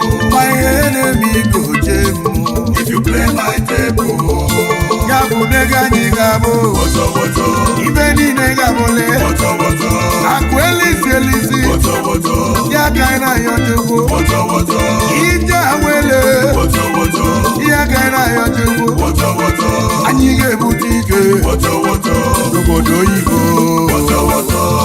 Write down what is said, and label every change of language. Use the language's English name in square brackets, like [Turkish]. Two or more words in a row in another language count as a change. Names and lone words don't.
[Nigerian Pidgin] My enemy go jail. If you play my table, [Igbo] Ya bụ na ego anyị ga-abụ. woto, woto. Ibe niile ga-abụle. Woto, woto. Akụ elisi elisi. Woto, woto. Ya ka anyị na-ayọ Chukwu. Woto, woto. Ije awele. Woto, woto. Ya ka anyị na-ayọ Chukwu. Woto, woto. Anyị ga-ebute ike. Woto, woto. N'obodo oyibo. Woto, woto.